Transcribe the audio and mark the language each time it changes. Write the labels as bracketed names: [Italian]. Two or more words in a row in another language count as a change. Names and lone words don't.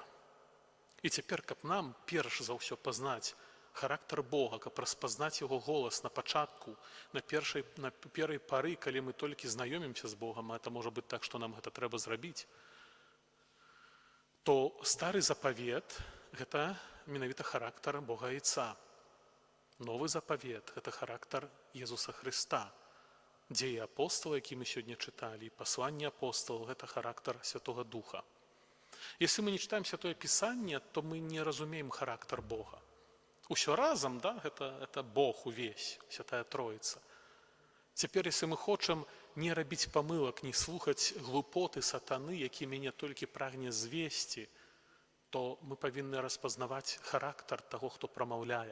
[Belarusian] І цяпер, каб нам перш за ўсё пазнаць характар Бога, каб распазнаць яго голас на пачатку, на першай пары, калі мы толькі знаёмімся з Богам, а это можа быць так, што нам гэта трэба зрабіць, то стары запавет – гэта менавіта характар Бога Айца. Новы запавет – гэта характар Езуса Хрыста. Дзеі апостала, які мы сёння чыталі, і пасланне апосталаў – гэта характар Святога Духа. [Russian] Если мы не читаем Святое Писание, то мы [Belarusian] не разумеем характар Бога. Усё разам, да, это Бог увесь, Святая Троица. Цяпер, если мы хочам не рабіць памылак, не слухаць глупоты сатаны, які мяне толькі прагне звесці, то мы павінны распазнаваць характар таго, хто прамаўляе.